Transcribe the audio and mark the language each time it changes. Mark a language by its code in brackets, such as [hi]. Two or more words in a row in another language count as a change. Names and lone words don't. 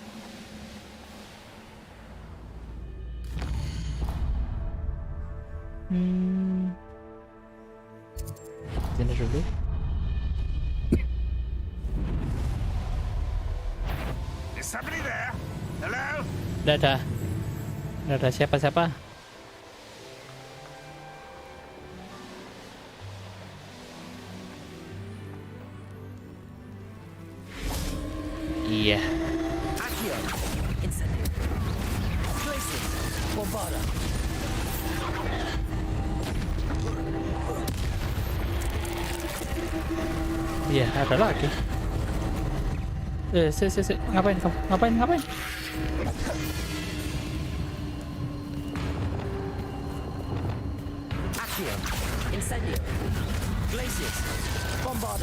[id] Sini dulu. [en] Is somebody there? Hello? [id] Udah ada siapa-siapa. Iya. Accio. Incendio. Glacius. Bombarda. Iya, ada lagi. Ngapain kamu? Ngapain? Accio. Incendio. Glacius. Bombarda.